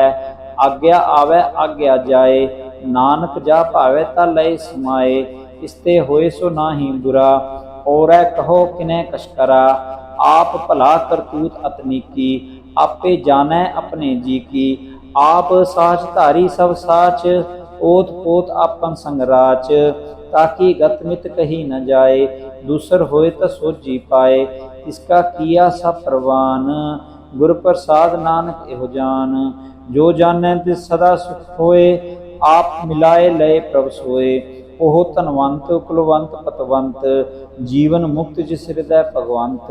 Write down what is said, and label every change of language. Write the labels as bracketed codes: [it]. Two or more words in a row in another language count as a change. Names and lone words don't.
[pa] ਆਗਿਆ ਆਵੇ ਆਗਿਆ ਜਾਏ, ਨਾਨਕ ਜਾ ਭਾਵੇ ਤਾ ਲਯ ਸਮਾਏ। ਇਸਤੇ ਹੋਏ ਸੋ ਨਾਹਿ ਬੁਰਾ, ਔਰੈ ਕਹੋ ਕਿਨੇ ਕਸ਼ਕਰਾ। ਆਪ ਭਲਾ ਕਰਤੂਤ ਅਤਨੀਕੀ, ਆਪੇ ਜਾਨੈ ਅਪਨੇ ਜੀ ਕੀ। ਆਪ ਸਾਚ ਧਾਰੀ ਸਬ ਸਾਚ, ਓਤ ਪੋਤ ਆਪਨ ਸੰਗ ਰਾਚ। ਤਾਕਿ ਗਤ ਮਿਤ ਕਹੀ ਨ ਜਾਏ, ਦੂਸਰ ਹੋਏ ਤ ਸੋਝੀ ਪਾਏ। ਇਸਕਾ ਕੀਆ ਸਬ ਪਰਵਾਨ, ਗੁਰ ਪ੍ਰਸਾਦ ਨਾਨਕ ਏਹੋ ਜਾਨ। ਜੋ ਜਾਨੈ ਤਿਸ ਸਦਾ ਸੁਖ ਹੋਏ, ਆਪ ਮਿਲਾਏ ਲਯ ਪ੍ਰਭ ਸੋਏ। ਓਹ ਧਨਵੰਤ ਕੁਲਵੰਤ ਪਤਵੰਤ, ਜੀਵਨ ਮੁਕਤ ਜਿਸ ਹ੍ਰਿਦੈ ਭਗਵੰਤ।